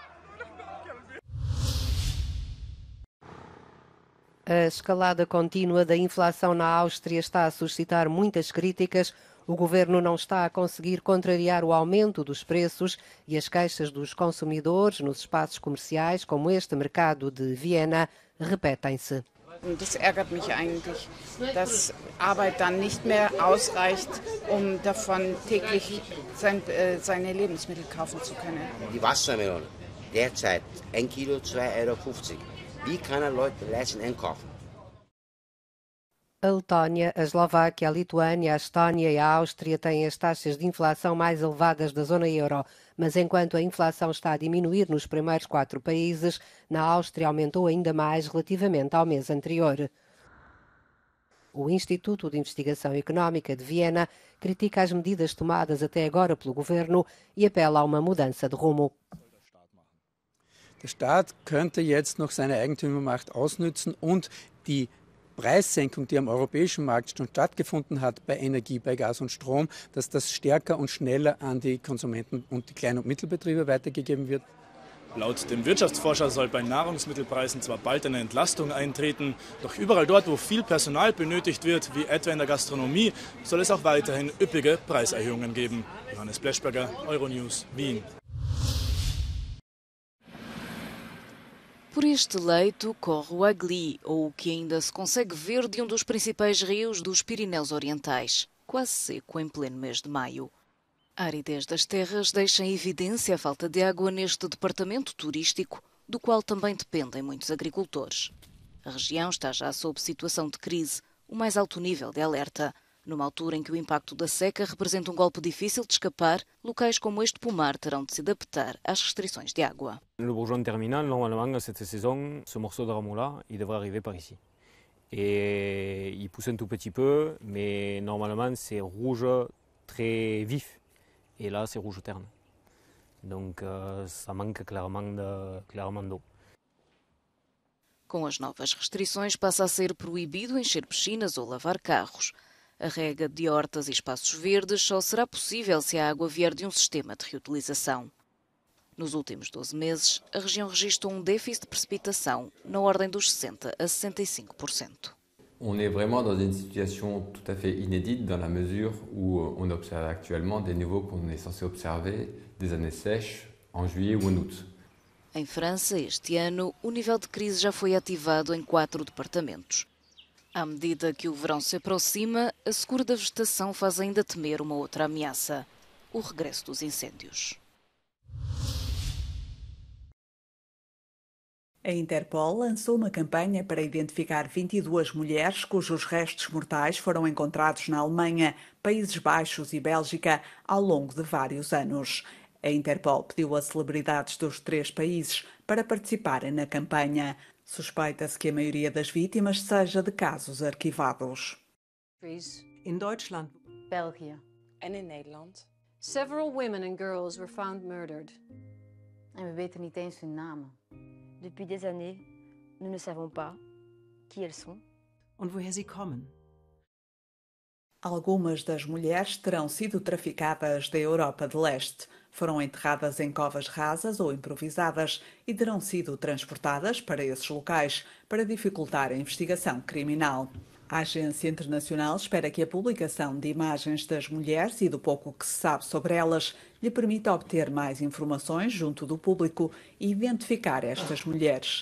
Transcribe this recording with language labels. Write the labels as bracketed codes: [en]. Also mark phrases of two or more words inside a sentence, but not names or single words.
[pt] A escalada contínua da inflação na Áustria está a suscitar muitas críticas. O governo não está a conseguir contrariar o aumento dos preços e as queixas dos consumidores nos espaços comerciais, como este mercado de Viena, repetem-se. [de] Das ärgert mich eigentlich, dass Arbeit dann nicht mehr ausreicht, davon täglich seine Lebensmittel kaufen zu können. Die Wassermelone, derzeit 1 Kilo 2,50 €. Wie kann Leute leisten einkaufen? [pt] A Letónia, a Eslováquia, a Lituânia, a Estónia e a Áustria têm as taxas de inflação mais elevadas da zona euro, mas enquanto a inflação está a diminuir nos primeiros 4 países, na Áustria aumentou ainda mais relativamente ao mês anterior. O Instituto de Investigação Económica de Viena critica as medidas tomadas até agora pelo governo e apela a uma mudança de rumo. [de] Der Staat könnte jetzt noch seine Eigentümermacht ausnützen und die Preissenkung, die am europäischen Markt schon stattgefunden hat bei Energie, bei Gas und Strom, dass das stärker und schneller an die Konsumenten und die Klein- und Mittelbetriebe weitergegeben wird. Laut dem Wirtschaftsforscher soll bei Nahrungsmittelpreisen zwar bald eine Entlastung eintreten, doch überall dort, wo viel Personal benötigt wird, wie etwa in der Gastronomie, soll es auch weiterhin üppige Preiserhöhungen geben. Johannes Bleschberger, Euronews, Wien. [pt] Por este leito corre o Agli, ou o que ainda se consegue ver de um dos principais rios dos Pirineus Orientais, quase seco em pleno mês de maio. A aridez das terras deixa em evidência a falta de água neste departamento turístico, do qual também dependem muitos agricultores. A região está já sob situação de crise, o mais alto nível de alerta. Numa altura em que o impacto da seca representa um golpe difícil de escapar, locais como este pomar terão de se adaptar às restrições de água. [fr] Le bourgeon terminal, normalement, cette saison, ce morceau de rameau-là, il devrait arriver par ici. Et il pousse un tout petit peu, mais normalement, c'est rouge très vif. Et là, c'est rouge terne. Donc, ça manque clairement d'eau. [pt] Com as novas restrições, passa a ser proibido encher piscinas ou lavar carros. A rega de hortas e espaços verdes só será possível se a água vier de um sistema de reutilização. Nos últimos 12 meses, a região registrou um déficit de precipitação na ordem dos 60% a 65%. [fr] On est vraiment dans une situation tout à fait inédite dans la mesure où on observe actuellement des niveaux qu'on est censé observer des années sèches en juillet ou en août. [pt] Em França, este ano, o nível de crise já foi ativado em 4 departamentos. À medida que o verão se aproxima, a secura da vegetação faz ainda temer uma outra ameaça: o regresso dos incêndios. A Interpol lançou uma campanha para identificar 22 mulheres cujos restos mortais foram encontrados na Alemanha, Países Baixos e Bélgica ao longo de vários anos. A Interpol pediu a celebridades dos 3 países para participarem na campanha. Suspeita-se que a maioria das vítimas seja de casos arquivados. [de] In Deutschland, [nl] België en in Nederland. [en] Several women and girls were found murdered. [nl] En we weten niet eens hun namen. [fr] Depuis des années, nous ne savons pas qui elles sont. [de] Und woher sie kommen. [pt] Algumas das mulheres terão sido traficadas da Europa de Leste. Foram enterradas em covas rasas ou improvisadas e terão sido transportadas para esses locais para dificultar a investigação criminal. A Agência Internacional espera que a publicação de imagens das mulheres e do pouco que se sabe sobre elas lhe permita obter mais informações junto do público e identificar estas mulheres.